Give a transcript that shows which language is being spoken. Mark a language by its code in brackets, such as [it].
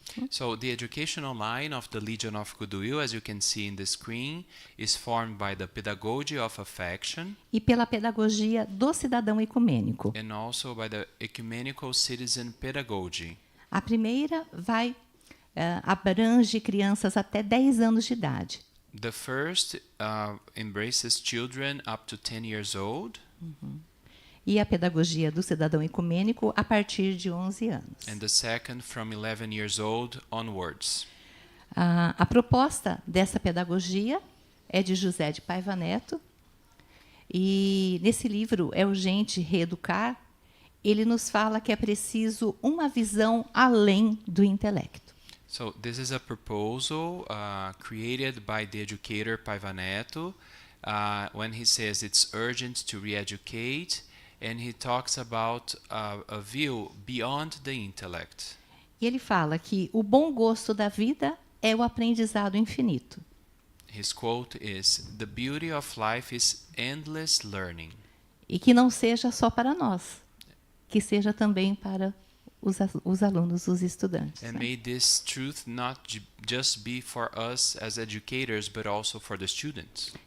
[en] So the educational line of the Legion of Goodwill, as you can see in the screen, is formed by the pedagogy of affection [pt] E pela pedagogia do cidadão ecumênico. [en] and also by the ecumenical citizen pedagogy. [pt] A primeira abrange crianças até 10 anos de idade. [en] The first embraces children up to 10 years old, [pt] E a pedagogia do cidadão ecumênico a partir de 11 anos. [en] and the second from 11 years old onwards. [pt] A proposta dessa pedagogia é de José de Paiva Netto. E nesse livro, É Urgente Reeducar, ele nos fala que é preciso uma visão além do intelecto. [en] So this is a proposal created by the educator Paiva Netto when he says it's urgent to re-educate, and he talks about a view beyond the intellect. [pt] E ele fala que o bom gosto da vida é o aprendizado infinito. [en] His quote is, "The beauty of life is endless learning." [pt] E que não seja só para nós, que seja também para os alunos, os estudantes. [en] And né? may this truth not just be for us as educators, but also for the students.